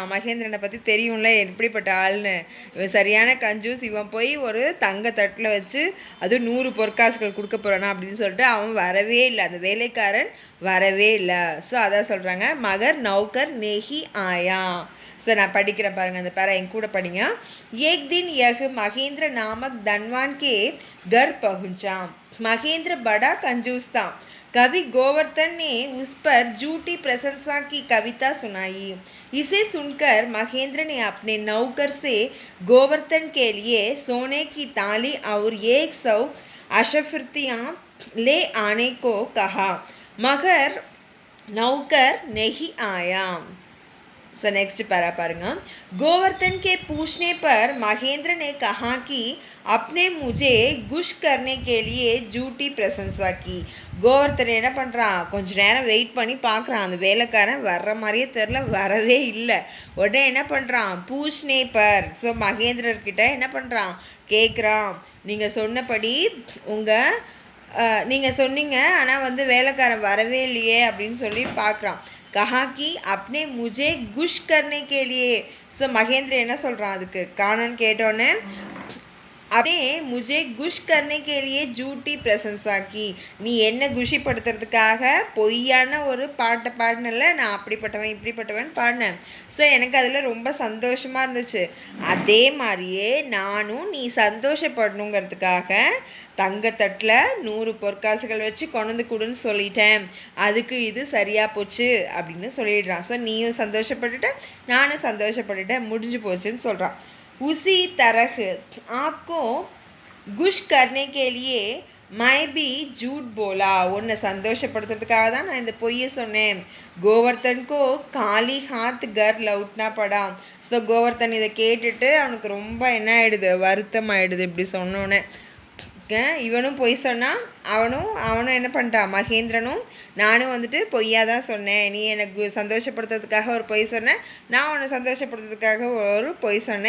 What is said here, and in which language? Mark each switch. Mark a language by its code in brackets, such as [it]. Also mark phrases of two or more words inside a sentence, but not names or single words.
[ta] மகேந்திரனை பற்றி தெரியும்ல எப்படிப்பட்ட ஆள்னு. இவன் சரியான கஞ்சூஸ். இவன் போய் ஒரு தங்க தட்டில் வச்சு அது 100 பொற்காசுகள் கொடுக்க போகிறானா அப்படின்னு சொல்லிட்டு அவன் வரவே இல்லை. அந்த வேலைக்காரன் வரவே இல்லை. [hi] ஸோ [ta] அதான் சொல்கிறாங்க, [hi] मगर नौकर नहीं आया. [ta] ஸோ நான் படிக்கிறேன் பாருங்கள், அந்த பேரா என் கூட படிங்க. [hi] एक दिन यह महेंद्र नामक धनवान के घर पहुंचा। महेंद्र बड़ा कंजूस था। कवि गोवर्धन ने उस पर झूठी प्रशंसा की कविता सुनाई। इसे सुनकर महेंद्र ने अपने नौकर से गोवर्धन के लिए सोने की ताली और 100 अशफिर्तियाँ ले आने को कहा, मगर नौकर नहीं आया। सो [en] next para [hi] पारूंगा। गोवर्धन के पूछने पर महेंद्र ने कहा कि अपने मुझे गुश करने के लिए झूठी प्रशंसा की। [ta] கோவர்த்தன் என்ன பண்ணுறான்? கொஞ்ச நேரம் வெயிட் பண்ணி பார்க்குறான். அந்த வேலைக்காரன் வர்ற மாதிரியே தெரில, வரவே இல்லை. உடனே என்ன பண்ணுறான்? [hi] पूछने पर. [ta] ஸோ மகேந்திரர்கிட்ட என்ன பண்ணுறான்? கேட்குறான், நீங்கள் சொன்னபடி நீங்கள் சொன்னீங்க, ஆனால் வந்து வேலைக்காரன் வரவே இல்லையே அப்படின்னு சொல்லி பார்க்குறான். [hi] कहा कि अपने मुझे गुश करने के लिए. ஸோ மகேந்திர [ta] என்ன சொல்கிறான்? அதுக்கு காணன்னு கேட்டோன்னே [hi] अपने मुझे गुश करने के लिए झूठी प्रशंसा की. [ta] நீ என்ன குஷிப்படுத்துறதுக்காக பொய்யான ஒரு பாட்டை பாடினல, நான் அப்படிப்பட்டவன் இப்படிப்பட்டவன் பாடினேன். ஸோ எனக்கு அதில் ரொம்ப சந்தோஷமாக இருந்துச்சு. அதே மாதிரியே நானும் நீ சந்தோஷப்படணுங்கிறதுக்காக தங்கத்தட்டில் 100 பொற்காசுகள் வச்சு கொண்டு கொடுன்னு சொல்லிட்டேன். அதுக்கு இது சரியாக போச்சு அப்படின்னு சொல்லிடுறான். ஸோ நீயும் சந்தோஷப்பட்டுட்ட, நானும் சந்தோஷப்பட்டுட்டேன், முடிஞ்சு போச்சுன்னு சொல்கிறான். [hi] उसी तरह आपको गुश करने के लिए मैं भी झूठ बोला. [ta] उन्हें संतोषப்படுத்துறதுக்காக தான் நான் இந்த பொய்யை சொன்னேன். கோவர்தன் [hi] को खाली हाथ कर लौटना पड़ा. [ta] ஸோ கோவர்தன் இதை கேட்டுட்டு அவனுக்கு ரொம்ப என்ன ஆகிடுது? வருத்தம் ஆகிடுது. இப்படி சொன்னோன்னே இவனும் பொய் சொன்னான். அவனும் என்ன பண்ணிட்டான்? மகேந்திரனும் நானும் வந்துட்டு பொய்யா தான் சொன்னேன். நீ எனக்கு சந்தோஷப்படுத்துறதுக்காக ஒரு பொய் சொன்னேன், நான் உன்னை சந்தோஷப்படுத்துறதுக்காக ஒரு பொய் சொன்னேன்.